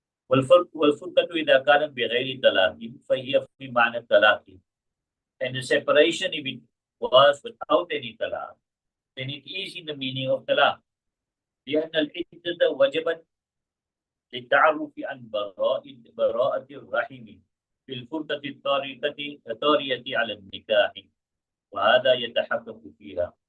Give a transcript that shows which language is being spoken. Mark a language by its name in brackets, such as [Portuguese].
[Arabic] والفرقة إذا كانت بغير طلاق فهي في معنى الطلاق. [English] And the separation, if it was without any talaq, then it is in the meaning of talaq. [Arabic] لأن العدة وجبت للتعرف عن براءة الرحم في الفرقة الطارية على النكاح وهذا يتحقق فيها.